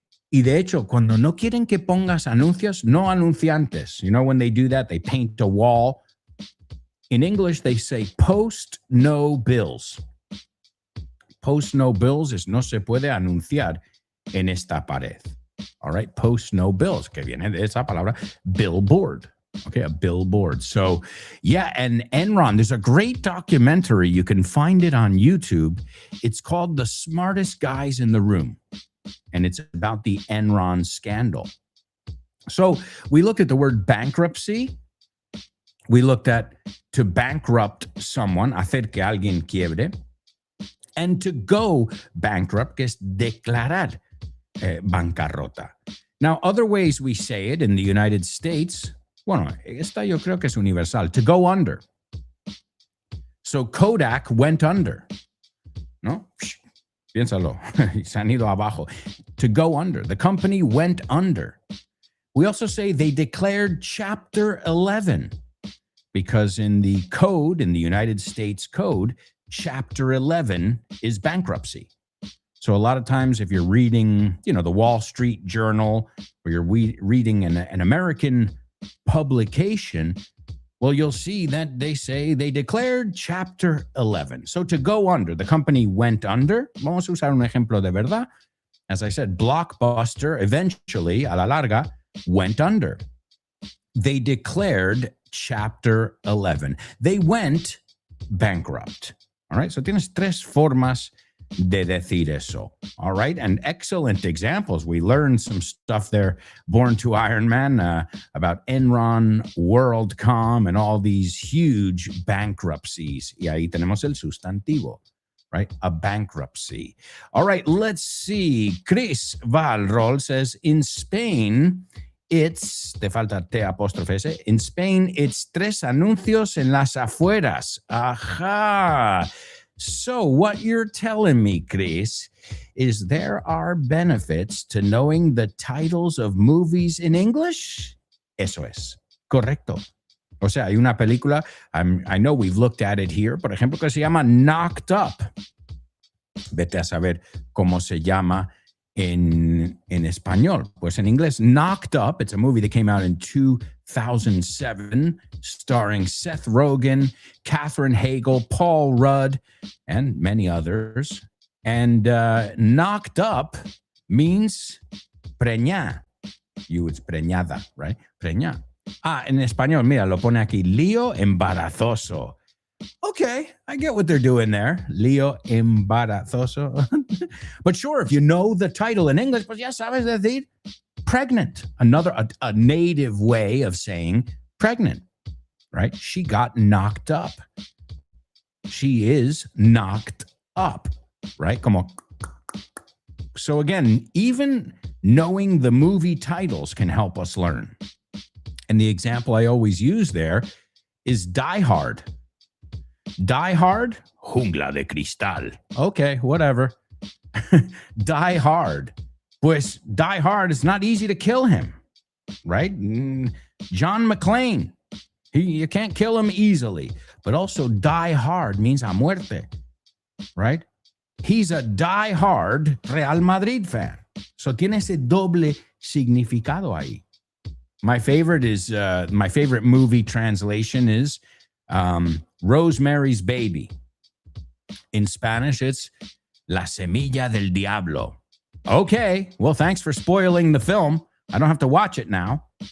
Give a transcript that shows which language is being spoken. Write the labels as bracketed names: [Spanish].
[Spanish] Y de hecho, cuando no quieren que pongas anuncios, no anunciantes. [English] You know, when they do that, they paint a wall. In English, they say post no bills. Post no bills [Spanish] es no se puede anunciar en esta pared. [English] All right, post no bills, [Spanish] que viene de esa palabra [English] billboard. Okay, a billboard. So, yeah, and Enron, there's a great documentary. You can find it on YouTube. It's called The Smartest Guys in the Room, and it's about the Enron scandal. So we looked at the word bankruptcy. We looked at to bankrupt someone, [Spanish] hacer que alguien quiebre, [English] and to go bankrupt, [Spanish] que es declarar bancarrota. [English] Now, other ways we say it in the United States, [Spanish] bueno, esta yo creo que es universal, [English] to go under. So Kodak went under, ¿no? [Spanish] Piénsalo, se han ido abajo. [English] To go under. The company went under. We also say they declared Chapter 11 because in the code, in the United States Code, Chapter 11 is bankruptcy. So a lot of times if you're reading, you know, the Wall Street Journal or you're reading an American publication, well, you'll see that they say they declared Chapter 11. So to go under, the company went under. [Spanish] Vamos a usar un ejemplo de verdad. [English] As I said, Blockbuster eventually, [Spanish] a la larga, [English] went under. They declared Chapter 11. They went bankrupt. All right, so [Spanish] tienes 3 formas de decir eso. [English] All right. And excellent examples. We learned some stuff there, Born to Iron Man, about Enron, WorldCom, and all these huge bankruptcies. [Spanish] Y ahí tenemos el sustantivo, right? [English] A bankruptcy. All right. Let's see. Chris Valrol says, in Spain, it's, [Spanish] te falta T apóstrofe S. [English] In Spain, it's tres anuncios en las afueras. Aha. So what you're telling me, Chris, is there are benefits to knowing the titles of movies in English? [Spanish] Eso es. Correcto. O sea, hay una película, [English] I know we've looked at it here, [Spanish] por ejemplo, que se llama Knocked Up. Vete a saber cómo se llama en español. Pues en inglés, Knocked Up. [English] It's a movie that came out in 2007, starring Seth Rogen, Katherine Hagel, Paul Rudd, and many others. And knocked up means preñar. It's preñada, right? Preñar. [Spanish] En español, mira, lo pone aquí, lío embarazoso. [English] Okay, I get what they're doing there. Lío embarazoso. But sure, if you know the title in English, [Spanish] pues ya sabes decir [English] pregnant. Another, a native way of saying pregnant, right? She got knocked up. She is knocked up, right? Como. So again, even knowing the movie titles can help us learn. And the example I always use there is Die Hard. Die Hard, jungla de cristal. Okay, whatever. Die Hard. Pues Die Hard, it's not easy to kill him, right? John McClane, you can't kill him easily. But also Die Hard means a muerte, right? He's a Die Hard Real Madrid fan. [Spanish] So tiene ese doble significado ahí. [English] My favorite movie translation is Rosemary's Baby. In Spanish, it's La Semilla del Diablo. Okay, well, thanks for spoiling the film. I don't have to watch it now.